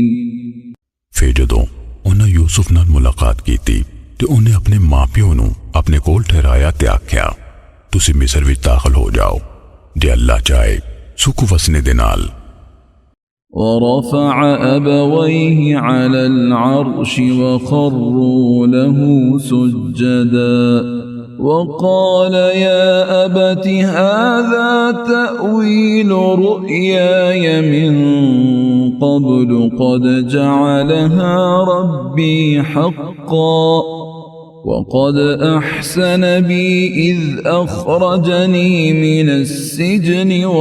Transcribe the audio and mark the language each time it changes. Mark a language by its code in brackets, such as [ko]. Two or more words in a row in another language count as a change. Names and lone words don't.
[pa] ਫਿਰ ਜਦੋਂ ਉਨ੍ਹੇਂ ਯੂਸੁਫ਼ ਨਾਲ ਮੁਲਾਕਾਤ ਕੀ ਥੀ ਤੇ ਉਨ੍ਹੇਂ ਆਪਣੇ ਮਾਂ ਪਿਓ ਨੂੰ ਆਪਣੇ ਕੋਲ ਠਹਿਰਾਇਆ ਤੇ ਆਖਿਆ, ਤੁਸੀਂ ਮਿਸਰ ਵਿਚ ਦਾਖ਼ਲ ਹੋ ਜਾਓ, ਜੇ ਅੱਲਾਹ ਚਾਹੇ ਸੁਖ ਵਸਣੇ ਦੇ ਨਾਲ। [ar] ورفع أبويه على العرش وخروا له سجدا وقال يا أبت هذا تأويل رؤياي من قبل قد جعلها ربي حقا وقد أحسن بي إذ أخرجني من السجن